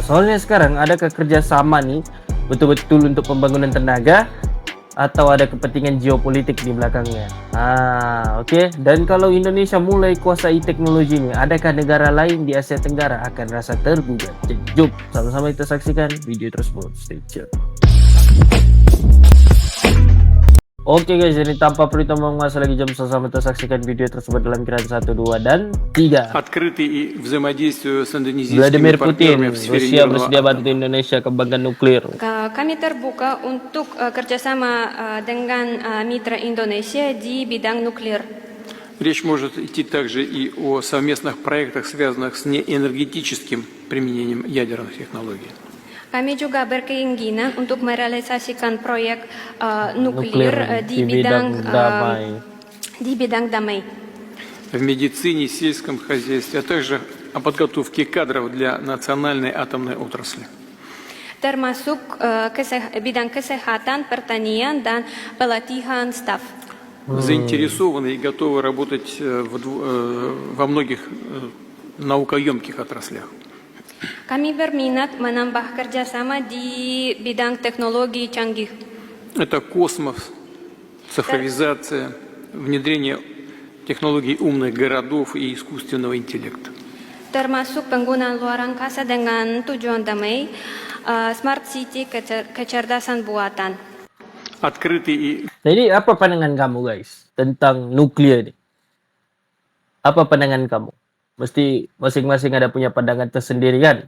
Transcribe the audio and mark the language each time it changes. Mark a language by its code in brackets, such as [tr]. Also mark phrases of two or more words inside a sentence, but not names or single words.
[ms] Soalnya sekarang adakah kerjasama nih betul-betul untuk pembangunan tenaga atau ada kepentingan geopolitik di belakangnya? Oke. Dan kalau Indonesia mulai kuasai teknologi ini, adakah negara lain di Asia Tenggara akan rasa tergugat? Jom sama-sama kita saksikan video tersebut. [en] Stay tune. [ms] Oke guys, ini tanpa perlu tambah masa lagi, jam sama kita saksikan video tersebut dalam kiraan 1, 2, dan 3. [id] Vladimir Putin, Rusia bersedia bantu Indonesia kembangkan nuklir. Kami terbuka untuk kerjasama dengan mitra Indonesia di bidang nuklir. [ru] Речь может идти также и о совместных проектах, связанных с неэнергетическим применением ядерных технологий. [id] Kami juga berkeinginan untuk merealisasikan proyek nuklir di bidang damai. [ru] В медицине, сельском хозяйстве, а также о подготовке кадров для национальной атомной отрасли. [id] Termasuk bidang kesehatan, pertanian, dan pelatihan staf. [ru] Заинтересованы и готовы работать во многих наукоемких отраслях. [id] Kami berminat menambah kerjasama di bidang teknologi canggih. [ru] Это космос, цифровизация, внедрение технологий умных городов и искусственного интеллекта. [id] Termasuk penggunaan luar angkasa dengan tujuan damai, [en] smart city, [id] kecerdasan buatan. [ms] Jadi apa pandangan kamu guys tentang nuklir ini? Apa pandangan kamu? Mesti masing-masing ada punya pandangan tersendiri kan.